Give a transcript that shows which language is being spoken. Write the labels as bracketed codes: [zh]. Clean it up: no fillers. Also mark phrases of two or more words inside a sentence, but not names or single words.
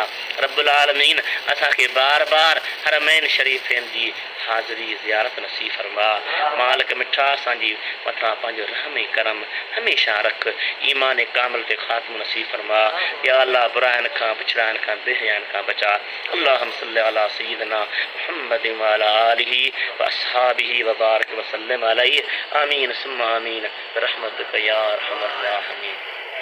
[sd] रब्बुल आलमीन असांखे बार बार हरमैन शरीफ़नि जी हाज़िरी ज़ियारत नसीब फरमा। मालिक मिठा असांजी मथां पंहिंजो रहम ऐं करम हमेशह रख, ईमान कामिल ते ख़ात्मो नसीब फरमा। [ar] يا الله [sd] बुराइनि खां पिछड़ाइनि खां बेहयानि खां बचा। [ar] اللهم صل على سيدنا محمد وعلى آله وأصحابه وبارك وسلم عليه. آمين ثم آمين برحمتك يا أرحم الراحمين.